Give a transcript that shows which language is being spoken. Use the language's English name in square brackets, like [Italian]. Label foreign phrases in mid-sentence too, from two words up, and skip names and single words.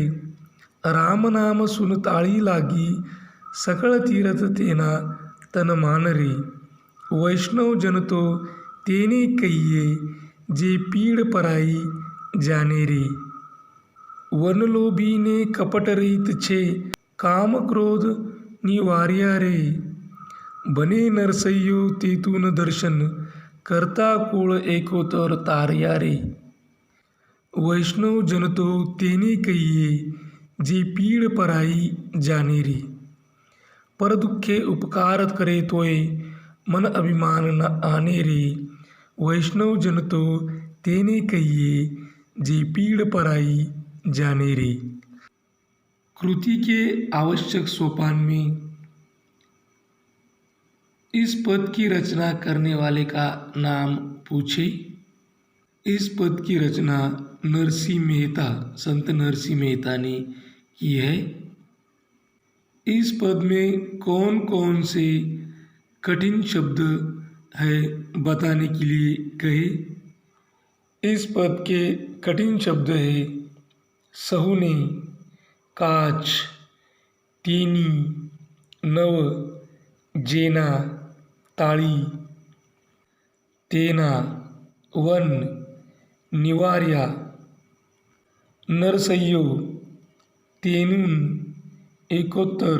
[Gujarati] રામ નામ સુન તાળી લાગી, સકળ તીરથ તેના તન માન રે। વૈષ્ણવ જન તો તેને કહિએ, જે પીડ પરાઈ જાણે રે। વણ લોભી ને કપટ રહિત છે, કામ ક્રોધ નિવાર્યા રે। ભણે નરસૈયો તેનું દર્શન, કરતા કુળ એકોતેર તાર્યા રે। વૈષ્ણવ જન તો તેને કહિએ, જે પીડ પરાઈ જાણે રે। પર દુઃખે ઉપકાર કરે તોયે, મન અભિમાન ન આણે રે। વૈષ્ણવ જન તો તેને કહિએ, જે પીડ પરાઈ જાણે રે। [Hindi] कृति के आवश्यक सोपान में इस पद की रचना करने वाले का नाम पूछे। इस पद की रचना नरसिंह मेहता, संत नरसिंह मेहता ने की है। इस पद में कौन कौन से कठिन शब्द है बताने के लिए कहे। इस पद के कठिन शब्द है सहुने, [Gujarati] કાચ, તેની, નવ, જેના, તાળી, તેના, વણ, નિવાર્યા, નરસૈયો, તેનું, એકોતેર।